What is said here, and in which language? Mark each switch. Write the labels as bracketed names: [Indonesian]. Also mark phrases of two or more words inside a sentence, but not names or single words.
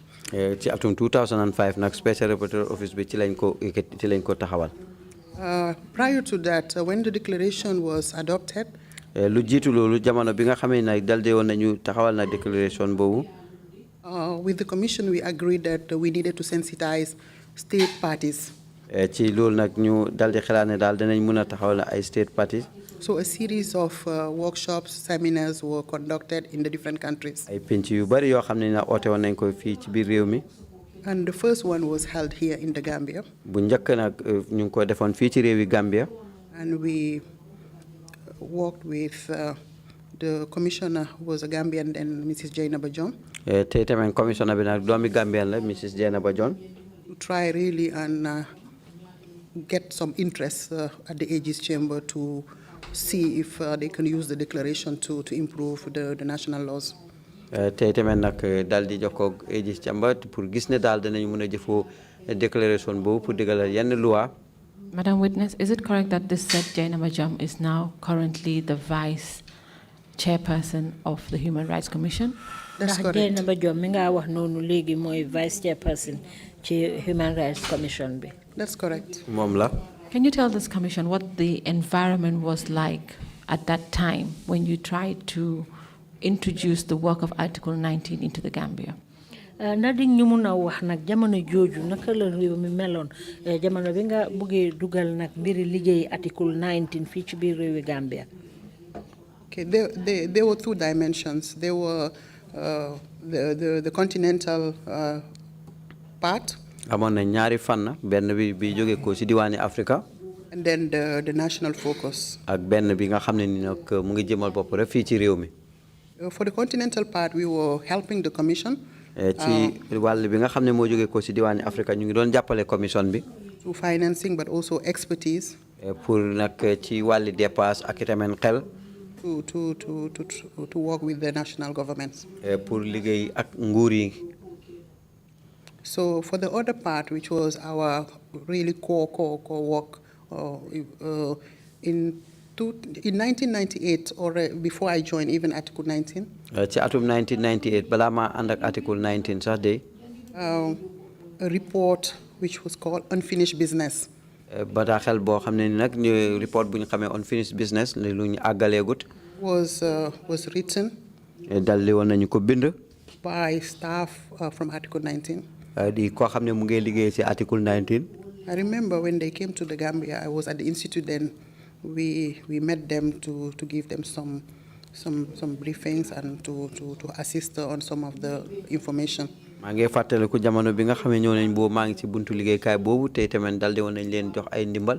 [Wolof] ci atum 2005 nag [English] special rapporteur office [Wolof] bi ci lañ ko taxawal. [English] Prior to that, when the declaration was adopted. [Wolof] Lu jiitu loolu jamono bi nga xamee nag dalde woon nañu taxawal na declaration boobu. [English] With the commission, we agreed that we needed to sensitize state parties. [Wolof] ci loolu nag ñu daldi xalaat ne daal danañ mën a taxawal ay [English] state parties. So a series of workshops, seminars were conducted in the different countries. [Wolof] ay penc yu bari yoo xam ne na oote woon nañ ko fii ci biir réew mi. [English] And the first one was held here in the Gambia. [Wolof] bu njëkk nag ñu ngi ko defoon fii ci réewi Gambia. [English] And we worked with the commissioner who was a Gambian, then Mrs. Jainaba John. [Wolof] tey tamit commissioner bi nag doomi Gambian la Mrs. Jainaba John. [English] To try really and get some interest at the AG's chamber to see if they can use the declaration to improve the national laws. [Wolof] tey tamit nag daal di jokkoo ak AG's chamber pour gis ne daal danañu mën a jëfoo déclaration boobu pour dëggalal yenn loi. [English] Madam Witness, is it correct that this said Jainaba Jam is now currently the vice chairperson of the Human Rights Commission? That's correct. [Wolof] Dieynaba Jom mi nga wax noonu léegi mooy [English] vice chairperson [Wolof] ci Human Rights Commission bi. [English] That's correct. [Wolof] moom la. [English] Can you tell this commission what the environment was like at that time when you tried to introduce the work of Article 19 into the Gambia? [Wolof] Ndax di ñu mun a wax nag jamono jooju naka la réew mi meloon jamono bi nga buggee dugal nag mbiri liggéey Article 19 fii ci biir réewi Gambia. [English] Okay, there were two dimensions. There were the continental part. [Wolof] amoon na ñaari fànn benn bi jóge ko ci diwaani Africa. [English] And then the national focus. [Wolof] ak benn bi nga xam ne ni nag mu ngi jëmal bopp rek fii ci réew mi. [English] For the continental part, we were helping the commission. [Wolof] ci wàll bi nga xam ne moo jóge ko ci diwaani Africa ñu ngi doon jàppale commission bi. [English] Through financing, but also expertise. [Wolof] pour nag ci wàlli dépasse ak itamit xel. [English] To work with the national governments. [Wolof] pour liggéey ak nguur yi. [English] So for the other part, which was our really core work, in 1998, or before I joined, even Article 19. [Wolof] ci atum 1998 balaa maa ànd ak Article 19 sax de. [English] A report which was called Unfinished Business. [Wolof] bataaxel boo xam ne ni nag ñu report bu ñu xamee Unfinished Business lu ñu àggaleegut. [English] Was written. [Wolof] daldi woon nañu ko bind. [English] By staff from Article 19. [Wolof] di koo xam ne mu ngi liggéey ci Article 19. [English] I remember when they came to the Gambia, I was at the institute then. We met them to give them some briefings and to assist on some of the information. [Wolof] maa ngi fàttaliku jamono bi nga xam ne ñëw nañ boobu maa ngi ci buntu liggéeykaay boobu te tamit daldi woon nañ leen jox ay ndimbal.